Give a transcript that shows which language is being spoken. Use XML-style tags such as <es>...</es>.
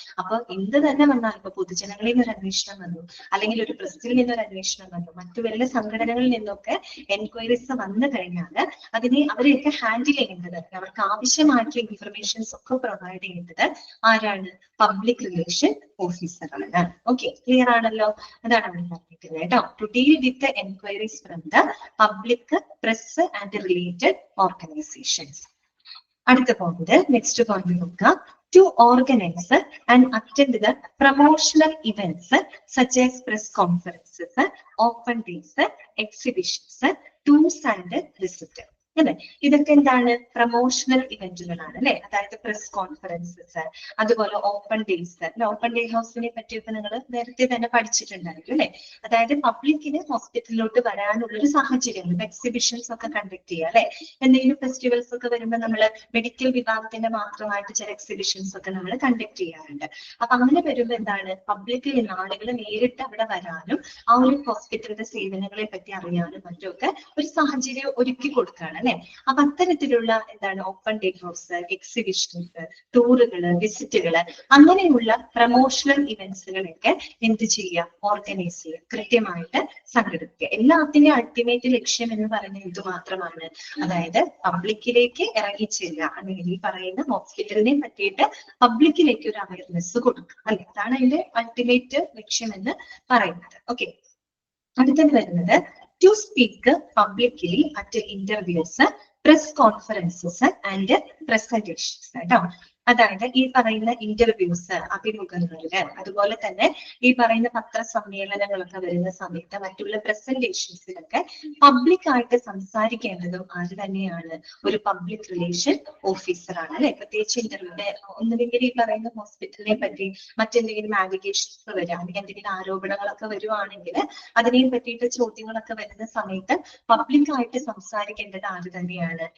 <ml>അപ്പൊ എന്ത് തന്നെ വന്നാൽ, ഇപ്പൊ പൊതുജനങ്ങളിൽ നിന്നൊരു അന്വേഷണം വന്നു, അല്ലെങ്കിൽ ഒരു പ്രസ്സിൽ നിന്നൊരു അന്വേഷണം വന്നു, മറ്റു വല്ല സംഘടനകളിൽ നിന്നൊക്കെ എൻക്വയറീസ് വന്നു കഴിഞ്ഞാൽ അതിനെ അവരെയൊക്കെ ഹാൻഡിൽ ചെയ്യുന്നത്, അവർക്ക് ആവശ്യമായിട്ടുള്ള ഇൻഫർമേഷൻസ് ഒക്കെ പ്രൊവൈഡ് ചെയ്യുന്നത് ആരാണ്? പബ്ലിക് റിലേഷൻ ഓഫീസറാണ്. ഓക്കെ, ക്ലിയർ ആണല്ലോ? അതാണ് അവിടെ പറഞ്ഞിരിക്കുന്നത് കേട്ടോ,</ml> <en>To deal with enquiries from the public, press and related organisations.</en> <ml>അടുത്ത പോയിന്റ്, നെക്സ്റ്റ് പോയിന്റ് നോക്കാം.</ml> <en>To organize and attend the promotional events such as press conferences, open days, exhibitions, tours and visits.</en> <ml>അല്ലെ? ഇതൊക്കെ എന്താണ്? Promotional ഇവന്റുകളാണ് അല്ലെ? അതായത് press conferences, അതുപോലെ open days. Open day ഹൗസിനെ പറ്റിയൊക്കെ നിങ്ങൾ നേരത്തെ തന്നെ പഠിച്ചിട്ടുണ്ടായിരിക്കും അല്ലെ? അതായത് പബ്ലിക്കിന് ഹോസ്പിറ്റലിലോട്ട് വരാനുള്ളൊരു സാഹചര്യം, എക്സിബിഷൻസ് ഒക്കെ കണ്ടക്ട് ചെയ്യുക അല്ലെ? എന്തെങ്കിലും ഫെസ്റ്റിവൽസ് ഒക്കെ വരുമ്പോൾ നമ്മൾ മെഡിക്കൽ വിഭാഗത്തിന്റെ മാത്രമായിട്ട് ചില എക്സിബിഷൻസ് ഒക്കെ നമ്മൾ കണ്ടക്ട് ചെയ്യാറുണ്ട്. അപ്പൊ അങ്ങനെ വരുമ്പോൾ എന്താണ്? പബ്ലിക്കിൽ നിന്ന് ആളുകൾ നേരിട്ട് അവിടെ വരാനും ആ ഒരു ഹോസ്പിറ്റലിന്റെ സേവനങ്ങളെ പറ്റി അറിയാനും മറ്റുമൊക്കെ ഒരു സാഹചര്യം ഒരുക്കി കൊടുക്കുകയാണ് അല്ലെ? അപ്പൊ അത്തരത്തിലുള്ള എന്താണ് ഓപ്പൺ ഡേ ഹൗസ്, എക്സിബിഷൻസ്, ടൂറുകള്, വിസിറ്റുകള്, അങ്ങനെയുള്ള പ്രൊമോഷണൽ ഇവന്റ്സുകളൊക്കെ എന്ത് ചെയ്യുക? ഓർഗനൈസ് ചെയ്യുക, കൃത്യമായിട്ട് സംഘടിപ്പിക്കുക. എല്ലാത്തിന്റെയും അൾട്ടിമേറ്റ് ലക്ഷ്യം എന്ന് പറയുന്നത് ഇത് മാത്രമാണ്, അതായത് പബ്ലിക്കിലേക്ക് ഇറങ്ങിച്ചെല്ലുക, അല്ലെങ്കിൽ ഈ പറയുന്ന ഹോസ്പിറ്റലിനെ പറ്റിയിട്ട് പബ്ലിക്കിലേക്ക് ഒരു അവയർനെസ് കൊടുക്കുക അല്ലെ? അതാണ് അതിന്റെ അൾട്ടിമേറ്റ് ലക്ഷ്യം എന്ന് പറയുന്നത്. ഓക്കെ, അടുത്തത് വരുന്നത്</ml> <en>to speak publicly at interviews, press conferences and presentations.</en> <ml>അതായത് ഈ പറയുന്ന ഇന്റർവ്യൂസ്, അഭിമുഖങ്ങളില്, അതുപോലെ തന്നെ ഈ പറയുന്ന പത്രസമ്മേളനങ്ങളൊക്കെ വരുന്ന സമയത്ത് മറ്റുള്ള പ്രസന്റേഷൻസിലൊക്കെ പബ്ലിക്കായിട്ട് സംസാരിക്കേണ്ടതും ആര് തന്നെയാണ്? ഒരു പബ്ലിക് റിലേഷൻ ഓഫീസറാണ് അല്ലെ. പ്രത്യേകിച്ച് ഇന്റർവ്യൂടെ ഒന്നുമില്ലെങ്കിൽ ഈ പറയുന്ന ഹോസ്പിറ്റലിനെ പറ്റി മറ്റെന്തെങ്കിലും ആലിഗേഷൻസ് വരിക, അല്ലെങ്കിൽ എന്തെങ്കിലും ആരോപണങ്ങളൊക്കെ വരുവാണെങ്കിൽ അതിനെ പറ്റിയിട്ട് ചോദ്യങ്ങളൊക്കെ വരുന്ന സമയത്ത് പബ്ലിക്കായിട്ട് സംസാരിക്കേണ്ടത് ആര് തന്നെയാണ്?</ml>